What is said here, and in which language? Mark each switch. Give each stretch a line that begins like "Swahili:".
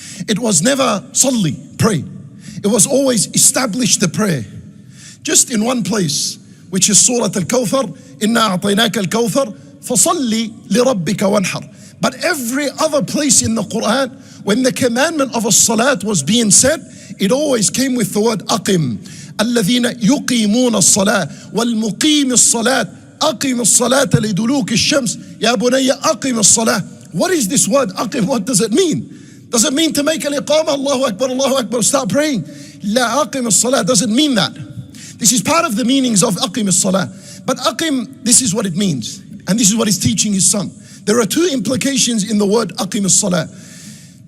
English: It was never salli, pray. It was always establish the prayer. Just in one place, which is Surah Al-Kawthar,
Arabic: Inna a'tainaka al-Kawthar, fasalli li rabbika wanhar.
English: But every other place in the Quran, when the commandment of as-salat was being said, it always came with the word aqim.
Arabic: الذين يقيمون الصلاة والمقيم الصلاة أقم الصلاة لدلوك الشمس يا بني أقم الصلاة.
English: What is this word أقم? What does it mean? Does it mean to make an iqamah? Allahu Akbar, start praying?
Arabic: لا أقم الصلاة
English: doesn't mean that. This is part of the meanings of
Arabic: أقم الصلاة.
English: But أقم, this is what it means. And this is what he's teaching his son. There are two implications in the word
Arabic: أقم الصلاة.